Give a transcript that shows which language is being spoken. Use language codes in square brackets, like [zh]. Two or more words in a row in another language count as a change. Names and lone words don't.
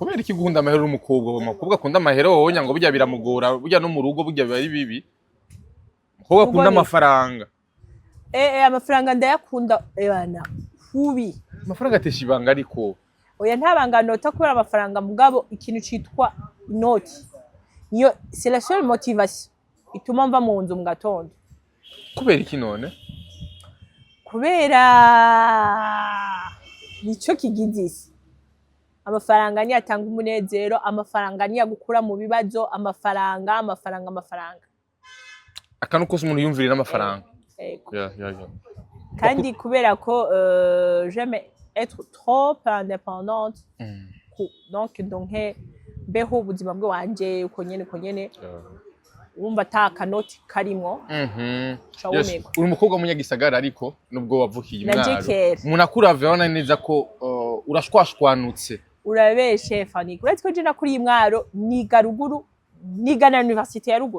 [rn] kubera iki gukunda amahera n'umukobwa umukobwa akunda amahera wowe ngo burya biramugora burya no mu rugo burya biba ari bibi umukobwa akunda amafaranga amafaranga ndayakunda bana kubi amafaranga atesha ibanga ariko oya ntabanga nota kubera amafaranga mugabo ikintu citwa inoti niyo [fr] c'est la seule motivation [rn] ituma mva mu nzu mu gatondo kubera iki none kubera nico kigizisi amafaranga ni atanga umunezero amafaranga ni yagukura mu bibazo amafaranga akantu kose umuntu yumvirira amafaranga kandi kubera ko [fr] j'aime être trop indépendante [rn] donc beho ubuzima bwe wanje uko nyene wumva atakanoti karimwo uri umukobwa w'umunyagisagara ariko nubwo wavukiye imwaro umuntu akuravye abona neza ko urashwashwanutse urabeshe Fanny uretse ko je nakuri imwaro niga ruguru niga na université ya ruguru